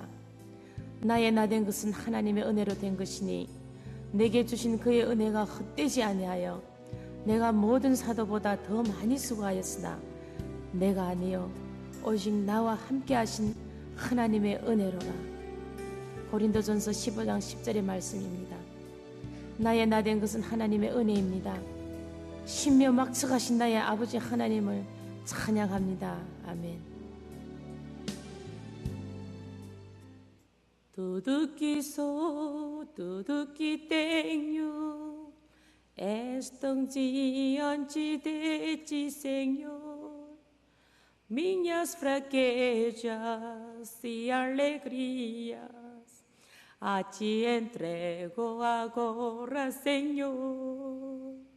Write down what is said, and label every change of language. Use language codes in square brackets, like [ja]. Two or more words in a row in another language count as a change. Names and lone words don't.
[ko] 나의 나 된 것은 하나님의 은혜로 된 것이니 내게 주신 그의 은혜가 헛되지 아니하여 내가 모든 사도보다 더 많이 수고하였으나 내가 아니요 오직 나와 함께 하신 하나님의 은혜로라. 고린도전서 15장 10절의 말씀입니다. 나의 나 된 것은 하나님의 은혜입니다. 신묘 막측하신 나의 아버지 하나님을 찬양합니다. 아멘. [pt] Tudo que sou, tudo que tenho, estão diante de ti, Senhor. Minhas fraquezas e alegrias a ti entrego agora, Senhor.